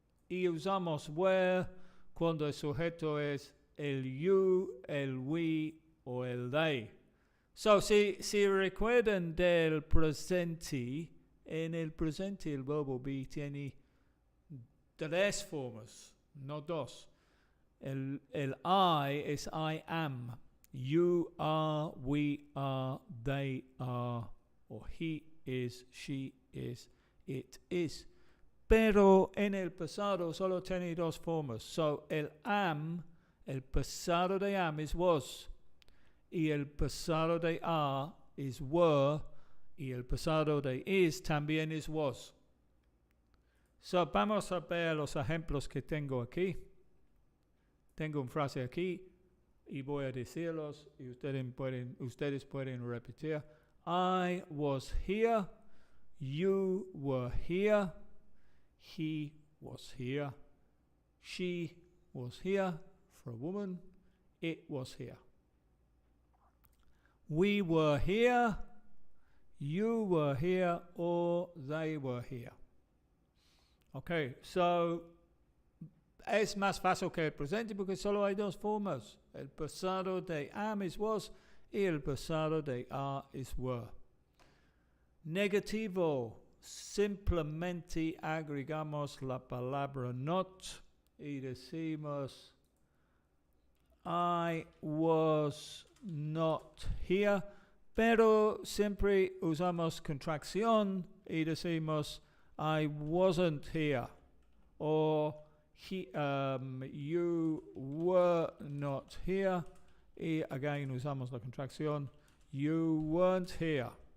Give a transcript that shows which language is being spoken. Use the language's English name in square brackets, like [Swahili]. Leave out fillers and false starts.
[Spanish] Y usamos were cuando el sujeto es el you, el we o el they. So, si recuerdan del presente, en el presente el verbo be tiene 3 formas, no 2. El I es [English] I am. You are, we are, they are, or he is, she is, it is. [Spanish] Pero en el pasado solo tiene 2 formas. So, el am, el pasado de am es was. Y el pasado de are es were. Y el pasado de is también es was. So, vamos a ver los ejemplos que tengo aquí. Tengo una frase aquí y voy a decirlos y ustedes pueden repetir. [English] I was here. You were here. He was here. She was here for a woman. It was here. We were here. You were here or they were here. [Spanish] Okay, so es más fácil que el presente porque solo hay 2 formas. El pasado de am es was y el pasado de are es were. Negativo. Simplemente agregamos la palabra not y decimos [English] I was not here, [Spanish] pero siempre usamos contracción y decimos [English] I wasn't here or you were not here [Spanish] y again usamos la contracción [English] you weren't here.